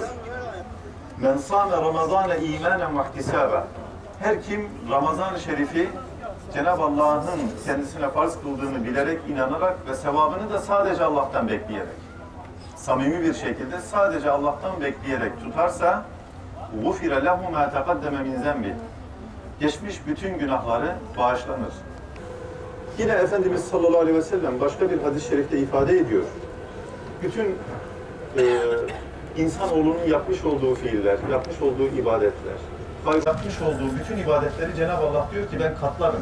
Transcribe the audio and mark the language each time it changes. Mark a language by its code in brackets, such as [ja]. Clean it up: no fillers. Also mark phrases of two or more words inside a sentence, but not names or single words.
[ar] من صام رمضان إيمانا واحتسابا. [tr] Her kim Ramazan-ı Şerif'i Cenab-ı Allah'ın kendisine farz kıldığını bilerek, inanarak ve sevabını da sadece Allah'tan bekleyerek, samimi bir şekilde sadece Allah'tan bekleyerek tutarsa [ar] غُفِرَ لَهُ مَا تَقَدَّمَ مِنْ ذَنْبِ. [tr] Geçmiş bütün günahları bağışlanır. Yine Efendimiz [ar] صلى الله عليه وسلم [tr] başka bir hadis-i şerifte ifade ediyor. Bütün insanoğlunun yapmış olduğu fiiller, yapmış olduğu ibadetler, yapmış olduğu bütün ibadetleri Cenab-ı Allah diyor ki ben katlarım.